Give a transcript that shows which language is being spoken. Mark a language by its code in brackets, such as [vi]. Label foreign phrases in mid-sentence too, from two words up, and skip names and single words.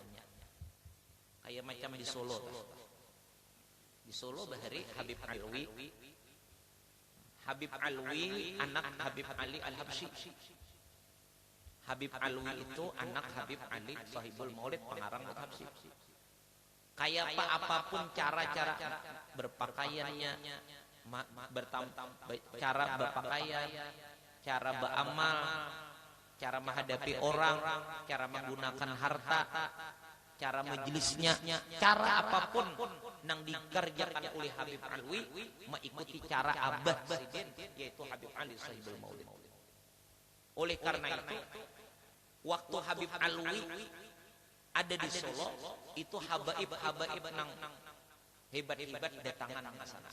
[id] Kayak macam di Solo. [bjn] Di Solo bahari Habib Alwi. [id] Habib Alwi anak Habib Ali Al-Habsyi. Habib Alwi itu anak Habib Ali Sahibul Maulid pengarang Al-Habsyi. Kayak apapun cara-cara berpakaiannya, cara berpakaian, cara beramal, cara menghadapi orang, cara menggunakan harta, cara majelisnya, cara apapun yang dikerjakan oleh Habib Alwi mengikuti cara Abah Sidin yaitu Habib Ali Sahibul Maulid. [bjn] Oleh karena itu waktu Habib Alwi ada di Solo itu habaib nang hebat-hebat datangan ke sana.